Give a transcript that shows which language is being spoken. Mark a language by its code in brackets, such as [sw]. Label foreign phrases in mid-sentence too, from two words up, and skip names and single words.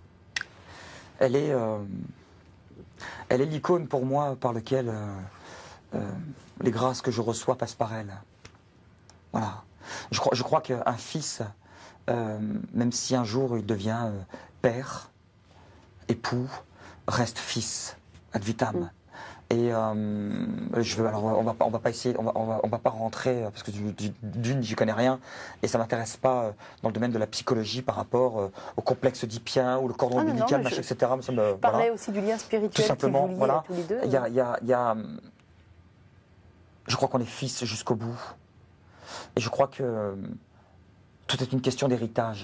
[fr] Elle est l'icône pour moi par laquelle les grâces que je reçois passent par elle. Voilà. Je crois qu'un fils, même si un jour il devient père, époux, reste fils, [la] ad vitam. [fr] Et alors on va pas essayer, on va pas rentrer parce que d'une j'y connais rien et ça m'intéresse pas dans le domaine de la psychologie par rapport au complexe oedipien ou le cordon ombilical, machin, etc. Ça me, je parlais aussi du lien spirituel tout simplement, qui vous lie à tous les deux. Je crois qu'on est fils jusqu'au bout et je crois que tout est une question d'héritage.